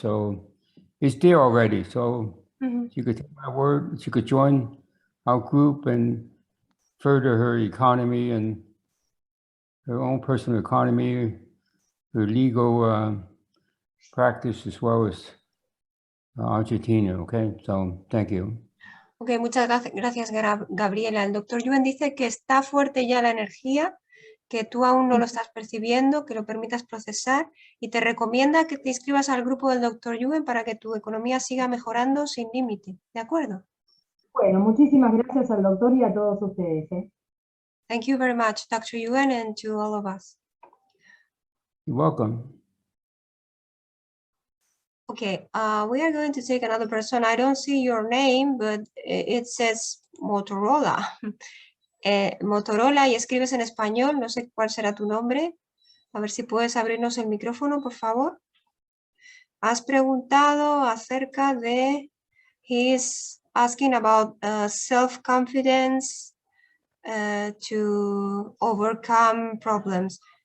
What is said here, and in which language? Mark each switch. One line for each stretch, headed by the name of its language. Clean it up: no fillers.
English: So it's there already. So she could take my word. She could join our group and further her economy and her own personal economy, her legal practice, as well as Argentina. Okay, so thank you.
Spanish: Ok, muchas gracias, Gabriela. El doctor Yuen dice que está fuerte ya la energía, que tú aún no lo estás percibiendo, que lo permitas procesar y te recomienda que te inscribas al grupo del doctor Yuen para que tu economía siga mejorando sin límite. ¿De acuerdo? Bueno, muchísimas gracias al doctor y a todos ustedes.
English: Thank you very much, Dr. Yuen, and to all of us. You're welcome. Okay, we are going to take another person. I don't see your name, but it says Motorola.
Spanish: Motorola y escribes en español, no sé cuál será tu nombre. A ver si puedes abrirnos el micrófono, por favor. Has preguntado acerca de,
English: he's asking about self-confidence to overcome problems.